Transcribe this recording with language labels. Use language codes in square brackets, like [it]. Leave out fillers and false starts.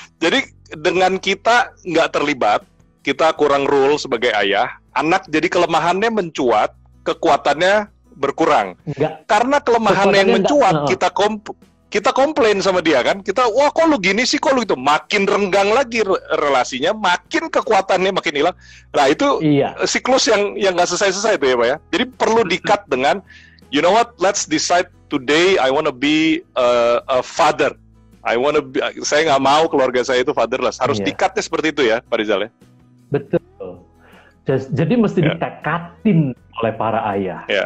[id] Jadi dengan kita nggak terlibat, kita kurang rule sebagai ayah, anak jadi kelemahannya mencuat, kekuatannya berkurang. Enggak. Karena kelemahannya yang mencuat, kita komplain sama dia kan, wah kok lu gini sih, kok lu itu, makin renggang lagi relasinya, makin kekuatannya makin hilang. Nah itu siklus yang nggak selesai-selesai itu ya Pak ya. Jadi perlu di-cut dengan, [en] you know what, let's decide today I wanna be a father. [id] Saya nggak mau keluarga saya itu fatherless. Harus di-cutnya seperti itu ya Pak Rizal ya. Betul. Jadi mesti ditekatin oleh para ayah.